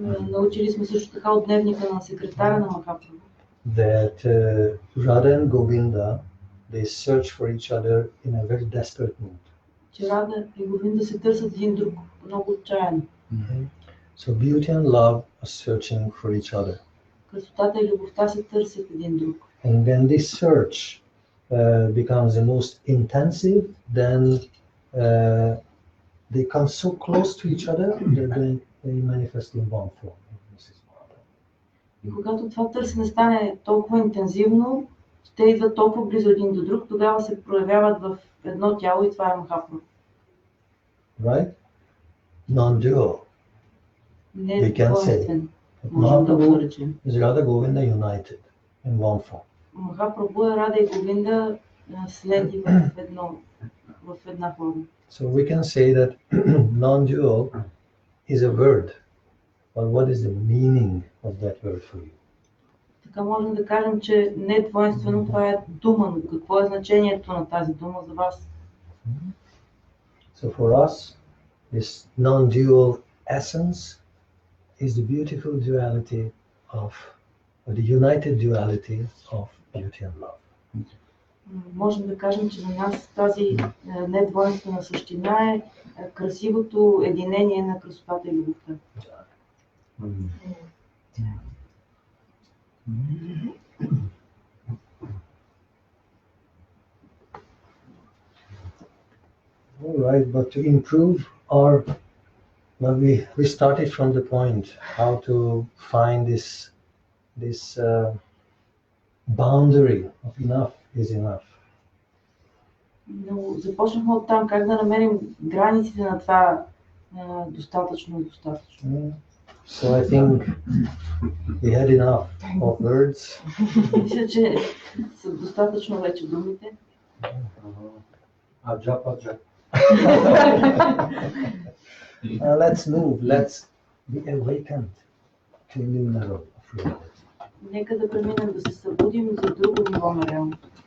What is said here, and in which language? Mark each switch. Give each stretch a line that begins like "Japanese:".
Bulgarian: Научили сме също така от дневника на секретаря на Махапрабху,
English: that Radha and Govinda, they search for each other in a very desperate mood.
Bulgarian: че Рада и Говинда се търсят един друг много отчаяно.
English: So beauty and love are searching for each other.
Bulgarian: Красотата и любовта се търсят един друг.
English: And when this search becomes the most intensive, then they come so close to each other that they manifest in one form.
Bulgarian: И когато това търсене стане толкова интензивно, те идват толкова близо един до друг, тогава се проявяват в едно тяло и това е Махапрабху.
English: Right? Non-dual.
Bulgarian: Не
English: We can say.
Bulgarian: двойствен, можем да го
English: Mahaprabhu
Bulgarian: наречем.
English: is Radha Govinda united in one form.
Bulgarian: Махапрабху е Рада и Говинда следи в една форма.
English: So we can say that non-dual is a word, but what is the meaning of that word for you?
Bulgarian: Така можем да кажем, че не двойствено, това е дума, но какво е значението на тази дума за вас?
English: So for us, this non-dual essence is the beautiful duality of, or the united duality of beauty and love.
Bulgarian: Можем да кажем, че за нас тази недвойствена същина е красивото единение на красотата и любовта.
English: All right, but to improve our, well, we started from the point how to find this boundary of enough is enough.
Bulgarian: Но започнахме от там как да намерим границите на това достатъчно и достатъчно.
English: So I think we had enough of words.
Bulgarian: Мисля, че са достатъчно вече думите.
English: Let's move. be awakened to a new level of reality.
Bulgarian: Нека да преминем да се събудим за друго ниво на реалност.